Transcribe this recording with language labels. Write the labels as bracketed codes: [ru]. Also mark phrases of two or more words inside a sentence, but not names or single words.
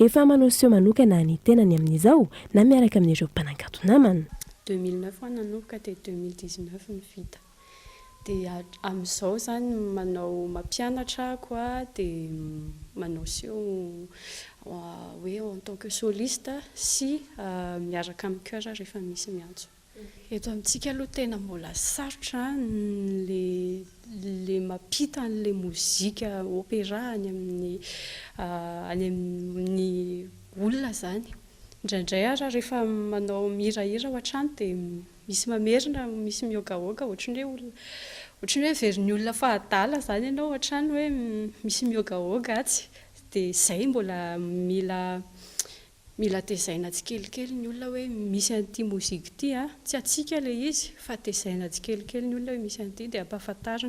[mg] efa manao seo manokana ny tenany amin'izao na miaraka amin'ireo mpanankato namana. 2009 nanomboka dia 2019 ny vita. Dia amin'izao zany manao mampianatra ako dia manao seo hoe [fr] en tant que soliste [mg] sy miaraka amin'ny chœur rehefa misy miantso. Eto amintsika aloha tena mbola sarotra le mampita an'le mozika opéra any amin'ny olona zany. Indraindray ara rehefa manao mihirahira ao an-trano dia misy mamerina, misy miogaoga ohatran'ny hoe verin'ny olona fahadala zany ianao ao an-trano hoe misy miogaoga atsy dia izay mbola mila tezaina tsikelikely ny olona hoe misy an'ity mozika ity tsy atsika ilay izy fa tezaina tsikelikely ny olona hoe misy an'ity dia ampahafantarina.